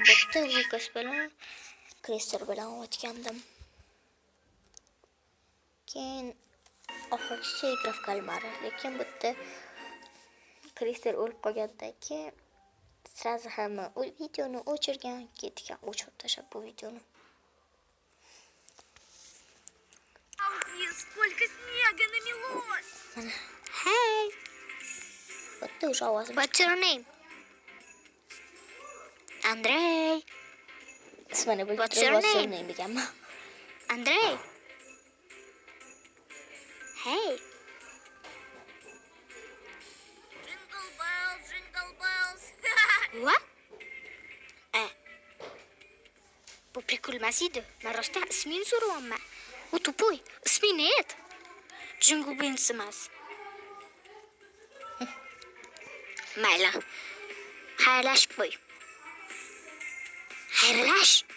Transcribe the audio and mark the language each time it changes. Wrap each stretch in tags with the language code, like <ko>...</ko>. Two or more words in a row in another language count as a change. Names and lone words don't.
<uz>Bu yerda Lucas bilan Crystal bilan o'tgandim. Keyin oxirgi Minecraft kalmari. Lekin bu yerda Crystal o'lib qolgandan keyin sразу hamma u videoni o'chirgan, ketgan, o'chirib tashlab bu videoni.</uz> <ru>Сколько снега намелось! Hey! Вот ты уже ovoz.</ru> <en>What's your name?</en> <uz>Andrey. Ismini bilib</uz> <en>What's your name?</en> <uz>deganman. Andrey.</uz> <en>Hey. Jingle bells, jingle bells. What?</en> <uz>Bu прикольmas edi. Men rostdan ismini so'rayapman. U tupoy. Ismini ayt. Jingle bells emas. Mayli. Xayrlashib qo'y. Xayrlash.</uz>